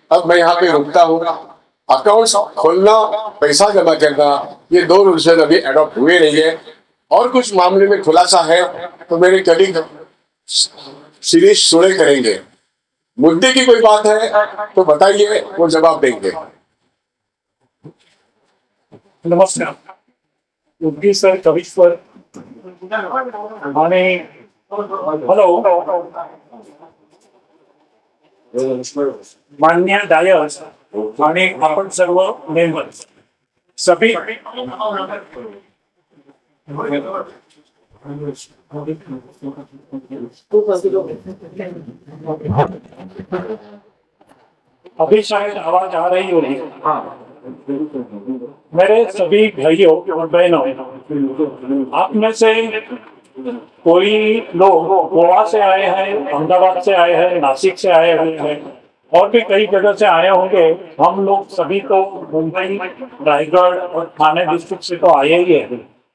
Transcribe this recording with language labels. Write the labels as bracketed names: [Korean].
[Hindi] अब मैं यहाँ पे रुकता हूँ. अकाउंट खोलना, पैसा जमा करना, ये 2 रूल्स अभी एडॉप्ट हुए नहीं है. और कुछ मामले में खुलासा है तो मेरे कलीग सीरीज सुने करेंगे. मुद्दे की कोई बात है तो बताइए, वो जवाब देंगे. नमस्कार. [Marathi] योगी सर, कविश्वर आणि हॅलो मान्य डायस आणि आपण सर्व मेंबर्स [Hindi] सभी अभी शायद आवाज आ रही होगी. मेरे सभी भाइयों और बहनों, आप में से कोई लोग गोवा से आए हैं, अहमदाबाद से आए हैं, नासिक से आए हुए हैं और भी कई जगह से आए होंगे. हम लोग सभी तो मुंबई, रायगढ़ और ठाणे डिस्ट्रिक्ट से तो आए ही हैं.